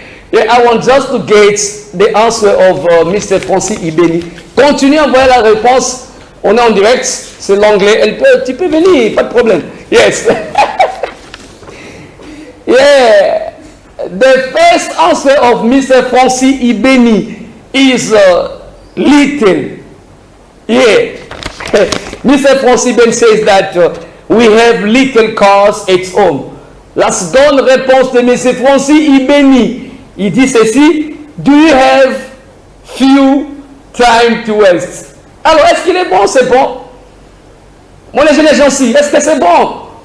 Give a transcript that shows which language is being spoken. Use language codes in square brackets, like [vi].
[en] Yeah, I want just to get the answer of Mr. Francis Ibeni. [fr] Continuez à envoyer la réponse. On est en direct, c'est l'anglais. Tu peux venir, pas de problème. [en] Yes. Yeah. The first answer of Mr. Francis Ibeni is little. Yeah. Mr. Francis Ibeni says that we have little cars at home. [fr] La seconde réponse de Mr. Francis Ibeni, il dit ceci: [en] do you have few time to waste? [fr] Alors, est-ce qu'il est bon? C'est bon. Moi, les jeunes gens, si. Est-ce que c'est bon?